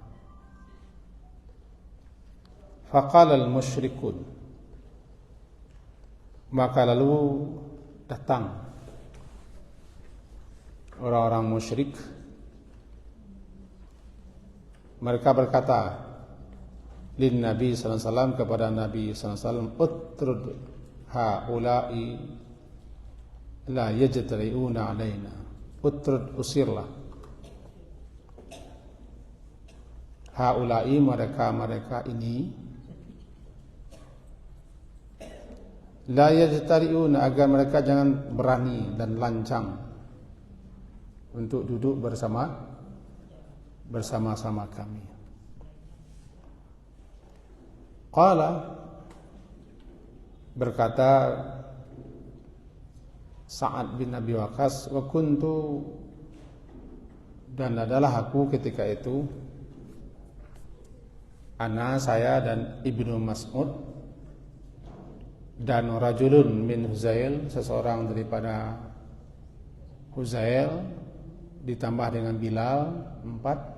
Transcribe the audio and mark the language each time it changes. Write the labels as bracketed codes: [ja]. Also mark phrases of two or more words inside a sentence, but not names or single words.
[ar] فقال المشركون, [id] maka lalu datang orang-orang musyrik. Mereka berkata [ar] للنبي صلى الله عليه وسلم, [id] kepada Nabi [ar] صلى الله عليه وسلم, اطرد هؤلاء لا يجترئون علينا. [id] Utrud, usirlah. [ar] Haula'i, [id] mereka ini, [ar] لا يجترئون, [id] agar mereka jangan berani dan lancang untuk duduk bersama-sama kami. Qala, berkata Sa'ad bin Abi Waqqas, [ar] وكنت, [id] dan adalah aku ketika itu, ana, saya, dan Ibnu Mas'ud, dan [ar] رجل من هذيل, [id] seseorang daripada Huzail, ditambah dengan Bilal, 4.